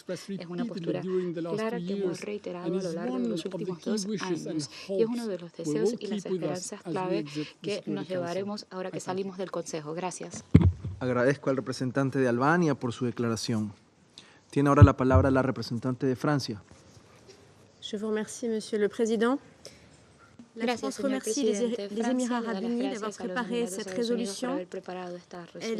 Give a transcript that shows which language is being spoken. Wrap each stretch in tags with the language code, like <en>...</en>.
<es>Es una postura clara que hemos reiterado a lo largo de los últimos 2 años y es uno de los deseos y las esperanzas clave que nos llevaremos ahora que salimos del Consejo. Gracias. Agradezco al representante de Albania por su declaración. Tiene ahora la palabra la representante de Francia.</es> <fr>Je vous remercie, Monsieur le Président.</fr> <es>Gracias, señor presidente. Francia le da las gracias a los Emiratos Árabes Unidos por haber preparado esta resolución.</es>